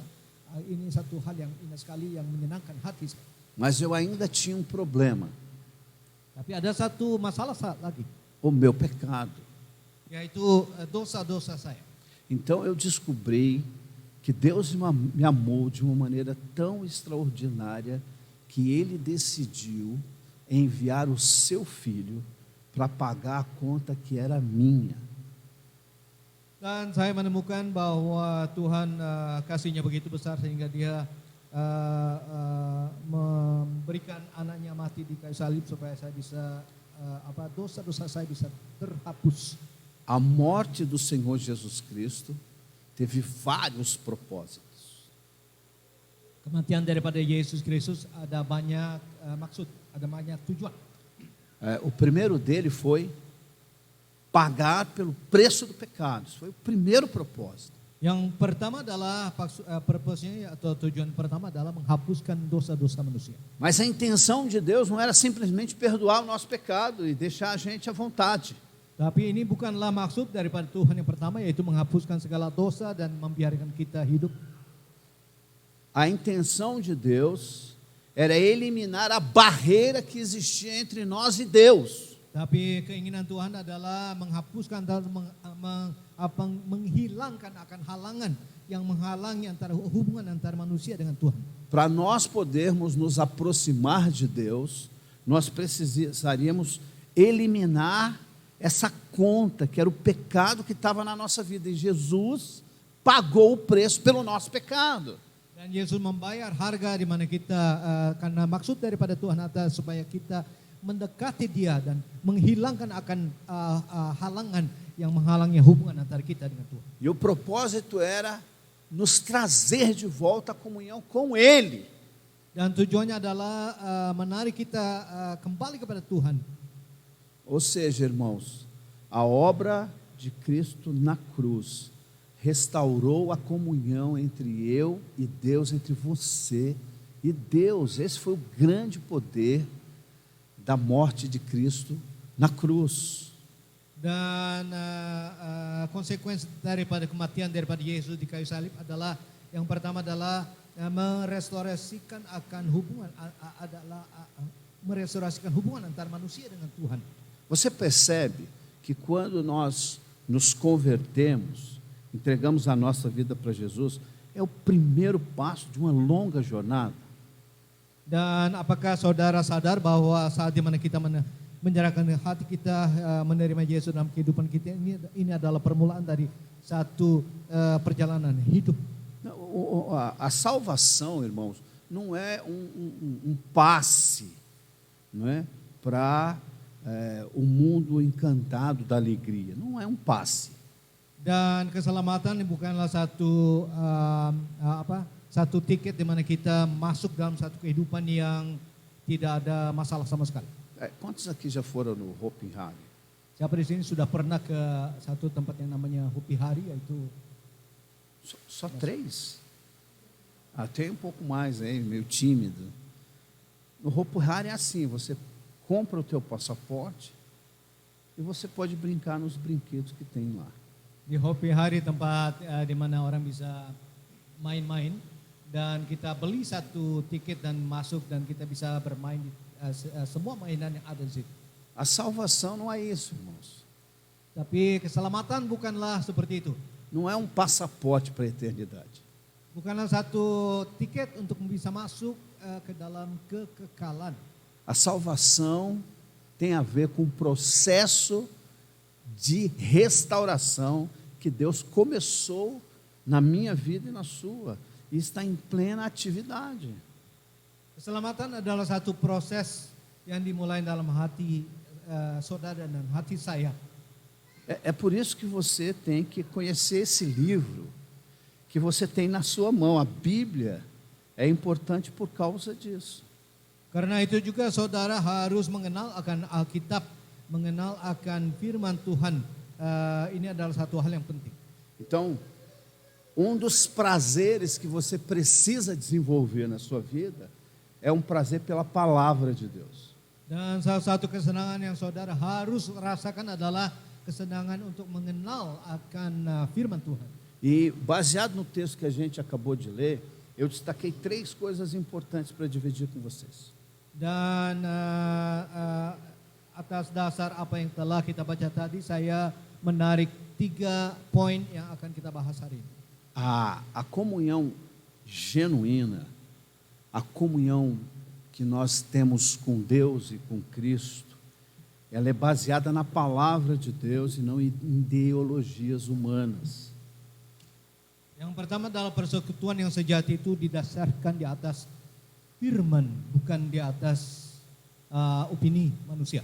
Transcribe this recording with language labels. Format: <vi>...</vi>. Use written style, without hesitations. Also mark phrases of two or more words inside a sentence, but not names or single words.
<id>Ini satu hal yang indah sekali yang menyenangkan hati.</id> <pt>Mas eu ainda tinha um problema,</pt> <id>Tapi ada satu masalah lagi,</id> <pt>o meu pecado.</pt> <id>yaitu dosa-dosa saya.</id> <pt>Então eu descobri que Deus me amou de uma maneira tão extraordinária que Ele decidiu enviar o seu Filho para pagar a conta que era minha.</pt> <id>Dan saya menemukan bahwa Tuhan kasihnya begitu besar sehingga Dia memberikan anaknya mati di kayu salib supaya saya bisa dosa-dosa saya bisa terhapus.</id> <pt>A morte do Senhor Jesus Cristo teve vários propósitos.</pt> <id>Kematian daripada Yesus Kristus ada banyak maksud, ada banyak tujuan.</id> <pt>O primeiro dele foi pagar pelo preço do pecado. Isso foi o primeiro propósito.</pt> <id>Yang pertama adalah purpose-nya atau tujuan pertama adalah menghapuskan dosa-dosa manusia.</id> <pt>Mas a intenção de Deus não era simplesmente perdoar o nosso pecado e deixar a gente à vontade.</pt> <id>Tapi ini bukanlah maksud daripada Tuhan yang pertama, yaitu menghapuskan segala dosa dan membiarkan kita hidup.</id> <pt>A intenção de Deus era eliminar a barreira que existia entre nós e Deus.</pt> <id>Tapi keinginan Tuhan adalah menghapuskan dan menghilangkan akan halangan yang menghalangi antara hubungan antara manusia dengan Tuhan.</id> <pt>Para nós podermos nos aproximar de Deus, nós precisaríamos eliminar essa conta que era o pecado que estava na nossa vida. E Jesus pagou o preço pelo nosso pecado.</pt> <id>Dan Yesus membayar harga di mana kita karena maksud daripada Tuhan adalah supaya kita mendekati Dia dan menghilangkan akan halangan yang menghalangi hubungan antara kita dengan Tuhan.</id> <pt>E o propósito era nos trazer de volta a comunhão com Ele.</pt> <id>Dan tujuannya adalah menarik kita kembali kepada Tuhan.</id> <pt>Ou seja, irmãos, a obra de Cristo na cruz restaurou a comunhão entre eu e Deus, entre você e Deus. Esse foi o grande poder da morte de Cristo na cruz.</pt> <id>Dan konsekuensi daripada kematian daripada Yesus di kayu salib adalah yang pertama adalah merestorasikan akan hubungan merestorasikan hubungan antara manusia dengan Tuhan.</id> <pt>Você percebe que quando nós nos convertemos, entregamos a nossa vida para Jesus, é o primeiro passo de uma longa jornada.</pt> <id>Dan apakah saudara sadar bahwa saat di mana kita menyerahkan hati kita menerima Yesus dalam kehidupan kita, ini adalah permulaan dari satu perjalanan hidup.</id> <pt>A salvação, irmãos, não é um passe, não é, para o mundo encantado da alegria. Não é um passe.</pt> <id>Dan keselamatan bukanlah satu satu tiket di mana kita masuk dalam satu kehidupan yang tidak ada masalah sama sekali.</id> <pt>Quantos aqui já foram no Hopi Hari?</pt> <id>Siapa di sini sudah pernah ke satu tempat yang namanya Hopi Hari, yaitu</id> <pt>só 3? Tem um pouco mais, meio tímido. No Hopi Hari é assim, você compra o teu passaporte e você pode brincar nos brinquedos que tem lá.</pt> <id>Di Hopi Hari tempat di mana orang bisa main-main dan kita beli satu tiket dan masuk dan kita bisa bermain di semua mainan yang ada di situ.</id> <pt>A salvação não é isso, irmãos.</pt> <id>Tapi keselamatan bukanlah seperti itu.</id> <pt>Não é um passaporte para a eternidade.</pt> <id>Bukanlah satu tiket untuk bisa masuk ke dalam kekekalan.</id> <pt>A salvação tem a ver com o processo de restauração que Deus começou na minha vida e na sua, e está em plena atividade.</pt> <id>Keselamatan adalah satu proses yang dimulai dalam hati saudara dan hati saya.</id> <pt>É por isso que você tem que conhecer esse livro que você tem na sua mão. A Bíblia é importante por causa disso.</pt> <id>Karena itu juga saudara harus mengenal akan Alkitab, mengenal akan firman Tuhan. Ini adalah satu hal yang penting.</id> <pt>Então, um dos prazeres que você precisa desenvolver na sua vida é um prazer pela palavra de Deus.</pt> <id>Dan salah satu kesenangan yang saudara harus rasakan adalah kesenangan untuk mengenal akan firman Tuhan.</id> <pt>E baseado no texto que a gente acabou de ler, eu destaquei 3 coisas importantes para dividir com vocês.</pt> <id>Dan atas dasar apa yang telah kita baca tadi, saya menarik 3 poin yang akan kita bahas hari ini.</id> <pt>A comunhão genuína, a comunhão que nós temos com Deus e com Cristo, ela é baseada na palavra de Deus e não em ideologias humanas.</pt> <id>Yang pertama adalah persekutuan yang sejati itu didasarkan di atas firman, bukan di atas opini manusia.</id>